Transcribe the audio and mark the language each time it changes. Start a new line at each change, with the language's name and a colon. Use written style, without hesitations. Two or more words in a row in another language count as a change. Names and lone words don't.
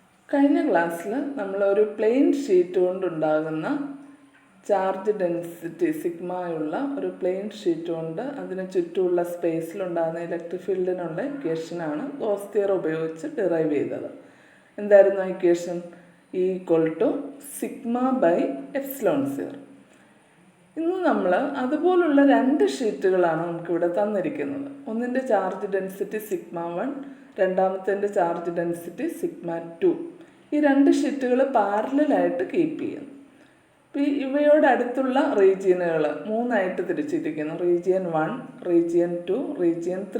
Malayalam: കഴിഞ്ഞ ക്ലാസ്സിൽ നമ്മളൊരു
English: plain sheet
Malayalam: കൊണ്ടുണ്ടാകുന്ന
English: charge density
Malayalam: സിഗ്മയുള്ള ഒരു
English: plain sheet
Malayalam: കൊണ്ട് അതിന് ചുറ്റുമുള്ള സ്പേസിലുണ്ടാകുന്ന
English: electric field-ഇനുള്ള equation-ആണ്
Malayalam: ഗോസ് തിയറം ഉപയോഗിച്ച് ഡിറൈവ് ചെയ്തത്. എന്തായിരുന്നു ആ ഇക്വേഷൻ? E=σ/ε0. ഇന്ന് നമ്മൾ അതുപോലുള്ള രണ്ട് ഷീറ്റുകളാണ് നമുക്കിവിടെ തന്നിരിക്കുന്നത്. ഒന്നിൻ്റെ
English: charge density
Malayalam: σ1, രണ്ടാമത്തെ
English: charge density
Malayalam: σ2. ഈ രണ്ട് ഷീറ്റുകൾ
English: parallel-ആയിട്ട് keep
Malayalam: ചെയ്യുന്നു. ഇപ്പോൾ ഇവയോട് അടുത്തുള്ള റീജിയനുകൾ മൂന്നായിട്ട് തിരിച്ചിരിക്കുന്നു: റീജിയൻ 1, റീജിയൻ 2, റീജിയൻ 3.